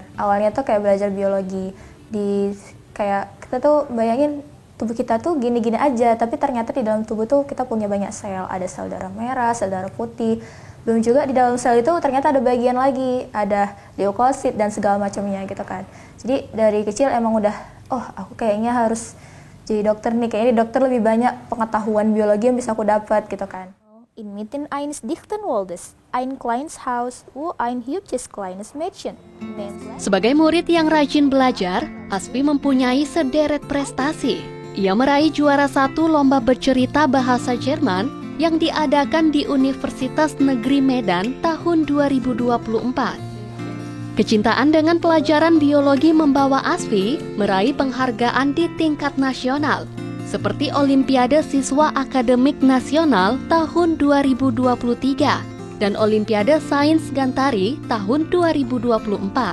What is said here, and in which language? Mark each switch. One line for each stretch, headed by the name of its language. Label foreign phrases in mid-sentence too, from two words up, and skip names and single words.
Indonesian: Awalnya tuh kayak belajar biologi, kayak kita tuh bayangin tubuh kita tuh gini-gini aja, tapi ternyata di dalam tubuh tuh kita punya banyak sel, ada sel darah merah, sel darah putih. Belum juga di dalam sel itu ternyata ada bagian lagi, ada leukosit dan segala macamnya gitu kan. Jadi dari kecil emang udah, aku kayaknya harus jadi dokter nih, kayaknya di dokter lebih banyak pengetahuan biologi yang bisa aku dapat gitu kan.
German: Inmitten eines dichten Waldes, ein kleines Haus, wo ein hübsches kleines Mädchen.
Indonesian: Sebagai murid yang rajin belajar, Asfi mempunyai sederet prestasi. Ia meraih juara 1 lomba bercerita bahasa Jerman yang diadakan di Universitas Negeri Medan tahun 2024. Kecintaan dengan pelajaran biologi membawa Asfi meraih penghargaan di tingkat nasional, seperti Olimpiade Siswa Akademik Nasional tahun 2023 dan Olimpiade Sains Gantari tahun 2024.